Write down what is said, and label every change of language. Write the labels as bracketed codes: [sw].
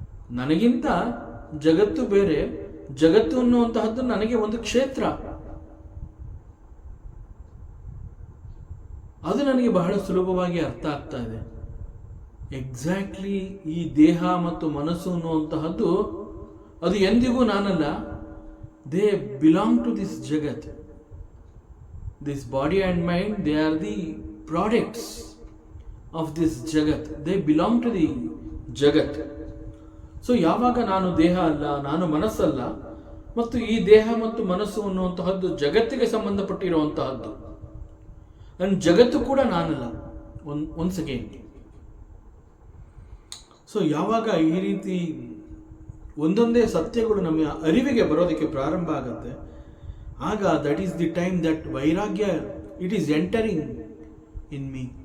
[kn] ನನಗಿಂತ ಜಗತ್ತು ಬೇರೆ. ಜಗತ್ತು ಅನ್ನುವಂತಹದ್ದು ನನಗೆ ಒಂದು ಕ್ಷೇತ್ರ. ಅದು ನನಗೆ ಬಹಳ ಸುಲಭವಾಗಿ ಅರ್ಥ ಆಗ್ತಾ ಇದೆ. ಎಕ್ಸಾಕ್ಟ್ಲಿ ಈ ದೇಹ ಮತ್ತು ಮನಸ್ಸು ಅನ್ನುವಂತಹದ್ದು ಅದು ಎಂದಿಗೂ ನಾನಲ್ಲ. [en] They belong to this jagat. This body and mind, they are the products of this jagat. They belong to the jagat. [kn] So ಯಾವಾಗ ನಾನು ದೇಹ ಅಲ್ಲ, ನಾನು ಮನಸ್ಸಲ್ಲ, ಮತ್ತು ಈ ದೇಹ ಮತ್ತು ಮನಸ್ಸು ಅನ್ನುವಂತಹದ್ದು ಜಗತ್ತಿಗೆ ಸಂಬಂಧಪಟ್ಟಿರುವಂತಹದ್ದು, ನನ್ನ ಜಗತ್ತು ಕೂಡ ನಾನಲ್ಲ. ಒನ್ಸ್ ಅಗೇನ್, ಸೊ ಯಾವಾಗ ಈ ರೀತಿ ಒಂದೊಂದೇ ಸತ್ಯಗಳು ನಮ್ಮ ಅರಿವಿಗೆ ಬರೋದಕ್ಕೆ ಪ್ರಾರಂಭ ಆಗುತ್ತೆ, ಆಗ [en] That is the time that vairagya it is entering in me.